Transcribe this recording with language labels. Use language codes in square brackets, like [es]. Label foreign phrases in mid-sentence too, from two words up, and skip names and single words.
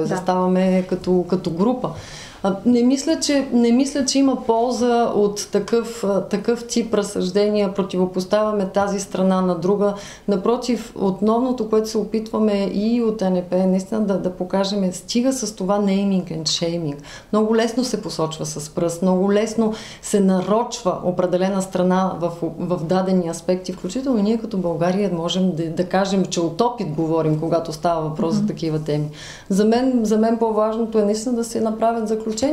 [bg] заставаме като група. Не мисля, че има полза от такъв тип разсъждения, противопоставяме тази страна на друга. Напротив, основното, което се опитваме и от НП, наистина да покажем, стига с това [en] naming and shaming. [bg] Много лесно се посочва с пръст, много лесно се нарочва определена страна в дадени аспекти, включително ние като България можем да кажем, че от опит говорим, когато става въпрос за такива теми. За мен по-важното е наистина да се направят заключенията.